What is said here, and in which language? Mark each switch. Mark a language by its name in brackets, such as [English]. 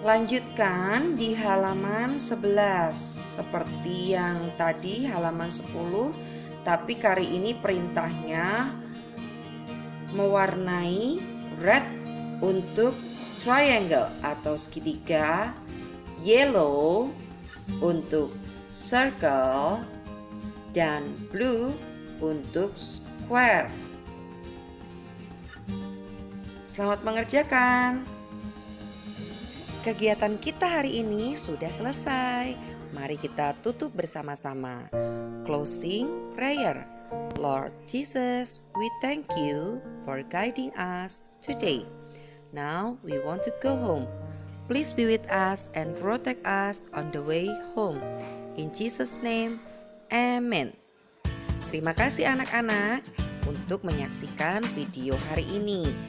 [Indonesian] Lanjutkan di halaman 11. Seperti yang tadi halaman 10, tapi kali ini perintahnya mewarnai red untuk triangle atau segitiga, yellow untuk circle, dan blue untuk square. Selamat mengerjakan. Kegiatan kita hari ini sudah selesai. Mari kita tutup bersama-sama. [English] Closing prayer. Lord Jesus, we thank you for guiding us today. Now we want to go home. Please be with us and protect us on the way home. In Jesus' name, Amen. [Indonesian] Terima kasih anak-anak untuk menyaksikan video hari ini.